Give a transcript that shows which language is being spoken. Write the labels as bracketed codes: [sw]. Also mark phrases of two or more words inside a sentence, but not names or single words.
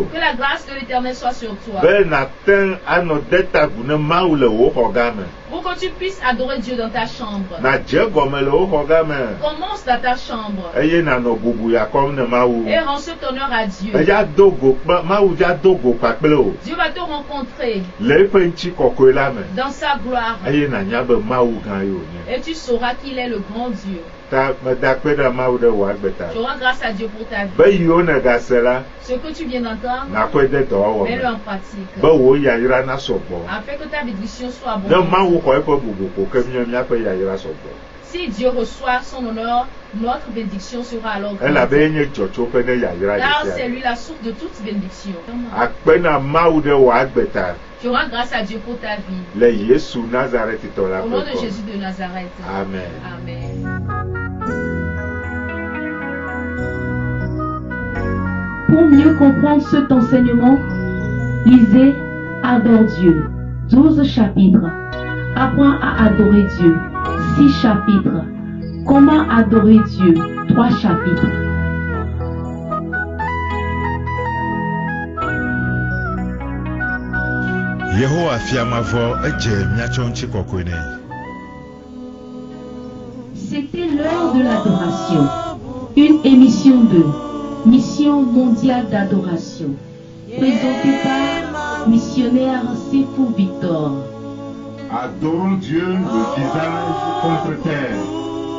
[fr] que la grâce de l'Éternel soit sur toi. [ee] Be nàte anɔ de tagu ne Mawu le wò xɔ game. [fr] Pour que tu puisses adorer Dieu dans ta chambre. [ee] Nàdze gɔme le wò xɔ game. [fr] Commence dans ta chambre [ee] Eye nànɔ bubuya kɔm ne Mawu. [fr] et rends cet honneur à Dieu. [ee] Eya do go Mawu dza do go kpakple wò. [fr] Dieu va te rencontrer [ee] Le eƒe ŋutikɔkɔe la me. [fr] dans sa gloire [ee] Eye nànya be Mawu gã ye wònye. [fr] et tu sauras qu'il est le grand Dieu. [ee] ta medakpe ɖe mawu ɖe wò agbe ta [fr] Tu rends grâce à Dieu pour ta vie. [ee] be yiwo negase la [fr] Ce que tu viens d'entendre, [ee] nakɔe de dɔwɔwɔ [fr] mets-le [ee] me [fr] en pratique. [ee] be wò yayra nasɔgbɔ [fr] Afin que ta bénédiction soit [ee] ne [fr] abondante. [ee] mawu xɔ eƒe bubu ko ke míaƒe yayra sɔgbɔ [fr] Si Dieu reçoit son honneur, notre bénédiction sera alors [ee] elabe [fr] grande. [ee] enye dzɔtsoƒe ne yayra [fr] Car [ee] ɖe [fr] c'est [ee] sia [fr] lui la source de toute bénédiction. [ee] akpe na mawu ɖe wò agbe ta [fr] Tu rends grâce à Dieu pour ta vie. [ee] le Yesu Nazaretitɔ la [fr] Au nom [ee] ƒe [fr] de [ee] kɔ [fr] Jésus de Nazareth. [ee] amen. [fr] Amen. Pour mieux comprendre cet enseignement, lisez Adore Dieu, 12 chapitres. Apprends à adorer Dieu, 6 chapitres. Comment adorer Dieu, 3 chapitres. [ee] Yehowa fiamavɔ edze miatsɔ ŋuti kɔkɔe nɛ. [fr] C'était l'heure de l'adoration. Une émission de Mission mondiale d'adoration. Présentée par missionnaire Sefou Victor. Adorons Dieu le visage contre terre.